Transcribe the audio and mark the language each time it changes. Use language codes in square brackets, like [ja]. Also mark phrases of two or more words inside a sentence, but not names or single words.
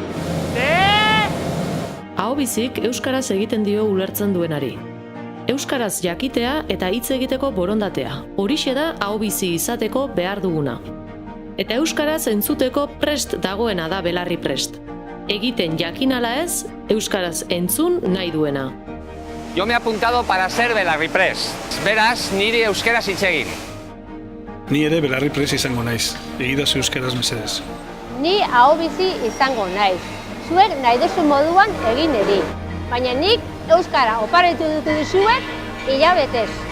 [eu] Aho bizik euskaraz egiten dio ulertzen duenari. Euskaraz jakitea eta hitz egiteko borondatea. Horixe da aho bizi izateko behar duguna. Eta euskaraz entzuteko prest dagoena da belarri prest. Egiten jakin ala ez, euskaraz entzun nahi duena. [es] Yo me he apuntado para ser [eu] belarri prest. Beraz, niri euskaraz hitz egin. Ni ere belarri prest izango naiz. Egidazu euskaraz mesedez. Ni aho bizi izango naiz. Zuek nahi duzu moduan egin eri. Baina nik euskara oparitu dutu dizuet hilabetez.